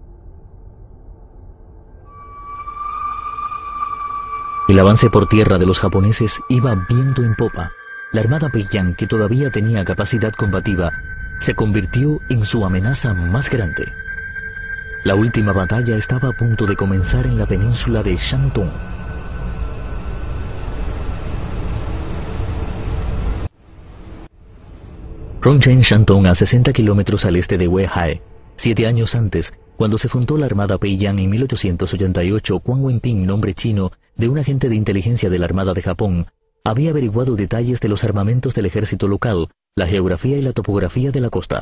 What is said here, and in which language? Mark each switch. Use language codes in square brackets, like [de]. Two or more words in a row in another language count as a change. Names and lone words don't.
[es] El avance por tierra de los japoneses iba viento en popa. La armada Peiyang, que todavía tenía capacidad combativa, se convirtió en su amenaza más grande. La última batalla estaba a punto de comenzar en la península de Shantung. Rongchen-Shantung, a 60 kilómetros al este de Weihai. 7 años antes, cuando se fundó la armada Peiyang en 1888, Quan Wenping, nombre chino de un agente de inteligencia de la Armada de Japón, había averiguado detalles de los armamentos del ejército local, la geografía y la topografía de la costa.